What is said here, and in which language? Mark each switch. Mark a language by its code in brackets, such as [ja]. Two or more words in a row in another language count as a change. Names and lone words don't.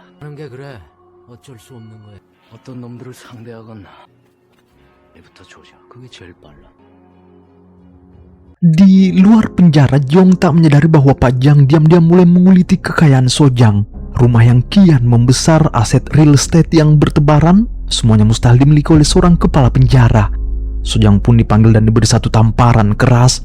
[ko] 하는 게 그래. 어쩔 수 없는 거야. 어떤 놈들을 상대하건 내부터 조져. 그게 제일 빨라. [id] Di luar penjara, Jeong tak menyadari bahwa Pak Jang diam-diam mulai menguliti kekayaan Sojang. Rumah yang kian membesar, aset real estate yang bertebaran, semuanya mustahil dimiliki oleh seorang kepala penjara. Sojang pun dipanggil dan diberi satu tamparan keras.